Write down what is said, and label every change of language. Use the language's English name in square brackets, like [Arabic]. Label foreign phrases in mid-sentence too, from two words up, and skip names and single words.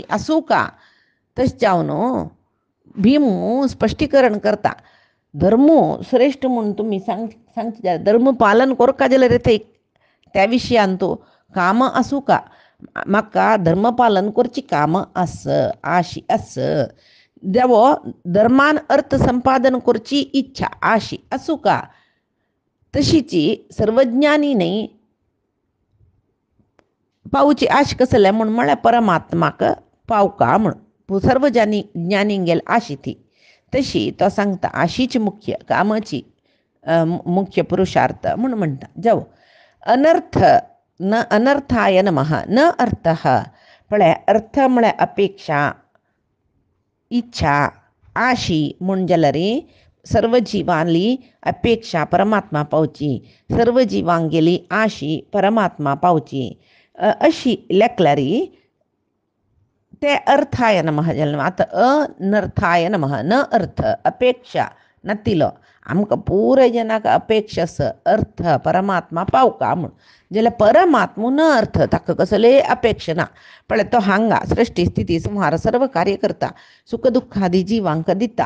[Konkani] आसूं का तशें जावन भीम स्पश्टीकरण करता धर्मो श्रेष्ठ म्हणून तुमी सांगचे जाल्यार धर्म पालन करता जाल्यार ते त्या विशयांतू काम आसूं का म्हाका धर्मपालन करची काम आस आशी आस देवो धर्मान अर्थ संपादन करची इच्छा आशी आसूं का तशीची सर्वज्ञानी न्ही पावची आश कसले म्हूण म्हळ्यार परमात्माक पावका म्हूण सर्व ज्ञानी गेल आशी ती तशी तो सांगता आशीच मुख्य कामाची मुख्य पुरुषार्थ म्हूण म्हणटा जावं अनर्थ न [Sanskrit] अनर्थाय नमः [Konkani] न अर्थ म्हळ्यार अर्थ म्हळ्यार अपेक्षा इच्छा आशी म्हूण जाल्यार सर्व जिवांली अपेक्षा परमात्मा पावची सर्व जिवांगेली आशी परमात्मा पावची अशी लेखल्यार ते अर्थाय नमः जालें आतां [Sanskrit] अनर्थाय नमः [Konkani] न अर्थ अपेक्षा नातिलो आमकां पुराय जनाक अपेक्षा अर्थ परमात्मा पावका म्हूण जाल्यार परमात्मो न अर्थ ताका कसले अपेक्षा ना पण तो हांगा सृष्टी स्थिती संहार सर्व कार्य करता सुख दुःख आदी जिवांक दिता